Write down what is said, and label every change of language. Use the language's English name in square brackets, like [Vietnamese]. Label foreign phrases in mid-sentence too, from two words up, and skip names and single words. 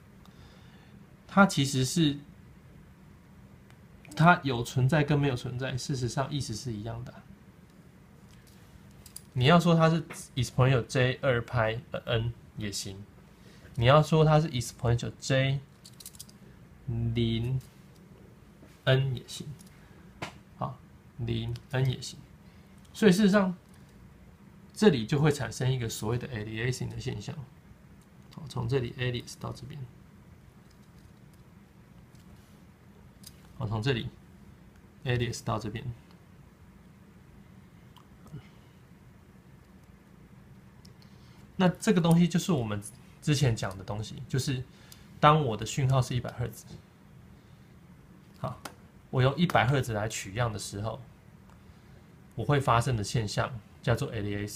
[Chinese] 它其實是它有存在跟沒有存在，事實上意思是一樣的。你要說它是 exponential j 2π n 也行，你要說它是 exponential j 0n 也行，好 ，0n 也行，所以事實上，這裡就會產生一個所謂的 aliasing 的現象。好，從這裡 alias 到這邊，好，從這裡 alias 到這邊，那這個東西就是我們之前講的東西，就是當我的訊號是100赫茲，好，我用100赫茲來取樣的時候，我會發生的現象叫做 aliasing。